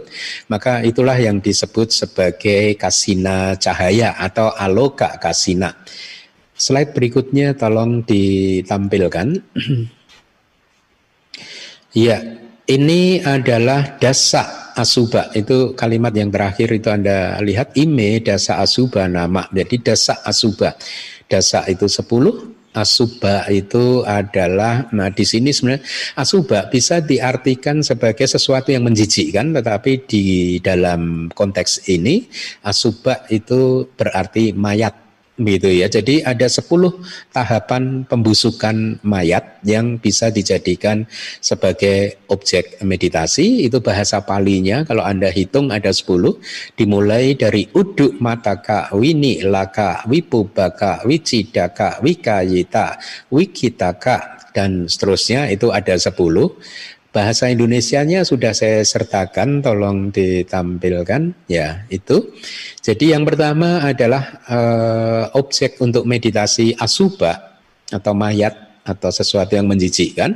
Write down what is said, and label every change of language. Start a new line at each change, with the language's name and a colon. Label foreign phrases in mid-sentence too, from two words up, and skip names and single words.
Indonesian: Maka itulah yang disebut sebagai kasina cahaya atau
Pali: aloka kasina.
Indonesian: Slide berikutnya tolong ditampilkan. Ya, ini adalah
Pali: dasa asuba.
Indonesian: Itu kalimat yang terakhir itu Anda lihat,
Pali: ime dasa asuba nama.
Indonesian: Jadi
Pali: dasa asuba.
Indonesian: Dasa itu 10. Asuba itu adalah, nah di sini sebenarnya asuba bisa diartikan sebagai sesuatu yang menjijikkan, tetapi di dalam konteks ini asuba itu berarti mayat gitu ya. Jadi ada 10 tahapan pembusukan mayat yang bisa dijadikan sebagai objek meditasi. Itu bahasa Palinya, kalau Anda hitung ada 10, dimulai dari
Pali: uduk mataka, wini laka, wipubaka, wicidaka, wikayita, wikitaka,
Indonesian: dan seterusnya itu ada 10. Bahasa Indonesianya sudah saya sertakan, tolong ditampilkan. Ya, itu. Jadi yang pertama adalah objek untuk meditasi asubha atau mayat atau sesuatu yang menjijikkan.